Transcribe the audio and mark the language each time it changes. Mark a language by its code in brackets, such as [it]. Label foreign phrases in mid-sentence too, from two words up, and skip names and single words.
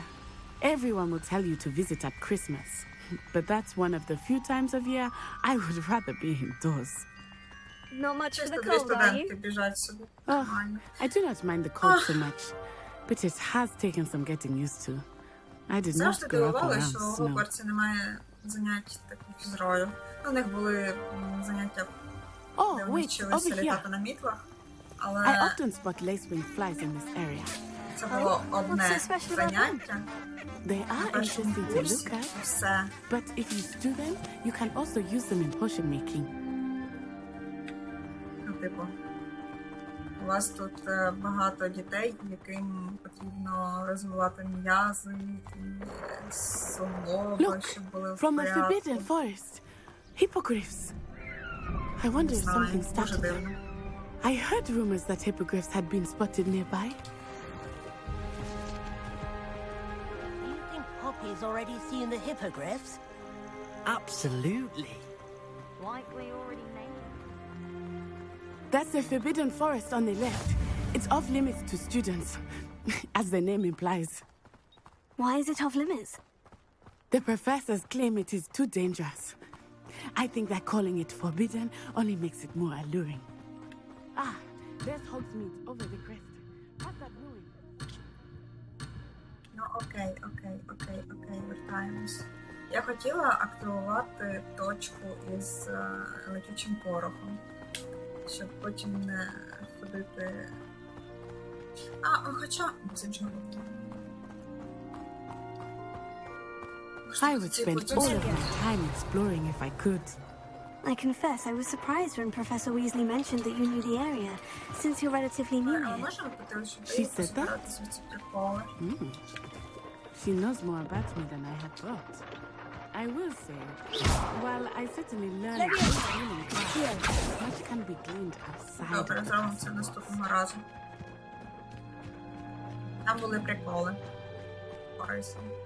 [en] Everyone will tell you to visit at Christmas. But that's one of the few times of year I would rather be indoors. Not much for the cold, are you? Oh, I do not mind the cold so much, but it has taken some getting used to. I did not [uk] Завжди [en] grow up [uk] дивувало, [en] around [uk] що у [en] snow. [uk] Гогвартсі немає занять таких фізрою. У них були заняття, де вони вчилися літати на мітлах, але [en] I often spot lacewing flies in this area. [uk] це було одне заняття. [en] They are interesting to look at, but if you stew them, you can also use them in potion making. [uk] Ну, типу, у вас тут багато дітей, яким потрібно розвивати м'язи, суглоби, щоб були в [en] From a [uk] порядку. [en] forbidden forest. Hippogriffs. I wonder if something started them. I heard rumors that hippogriffs had been spotted nearby. Do you think Poppy's already seen the hippogriffs? Absolutely. Likely already named. That's the forbidden forest on the left. It's off limits to students, as the name implies. Why is it off limits? The professors claim it is too dangerous. I think that calling it forbidden only makes it more alluring. Ah, there's Hogsmeade over the crest. Past that ruin. [uk] Ну, окей, вертаємось. Я хотіла активувати точку із летючим порохом, щоб потім не ходити... хоча... Це ж [en] I would spend all of my time exploring if I could. I confess I was surprised when Professor Weasley mentioned that you knew the area, since you're relatively new here. She said that? She knows more about me than I had thought. I will say, while I certainly learned much can be gleaned outside. [uk] Добре, зробимо це наступного разу. Там були приколи. Корисні.